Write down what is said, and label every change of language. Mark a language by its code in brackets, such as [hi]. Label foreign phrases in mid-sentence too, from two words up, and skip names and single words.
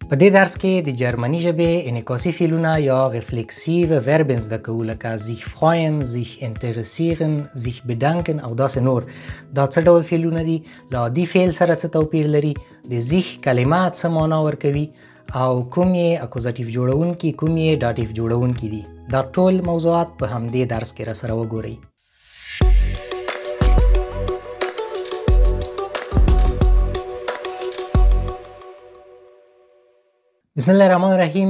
[ps] په دې درس کې د جرمني ژبې انعکاسي فعلونه یا [de] reflexive Verben [ps] زده کوو لکه [de] sich freuen, sich interessieren, sich bedanken [ps] او داسې نور. دا څه ډول فعلونه دي؟ له عادي فعل سره څه توپیر لري؟ د sich کلمه څه معنا ورکوي؟ او کوم یې اکوزاتیو جوړونکي کوم یې داتیو جوړونکي دي؟ دا ټول موضوعات په همدې درس کې را سره وګورئ. [ar] بسم الله الرحمن الرحیم.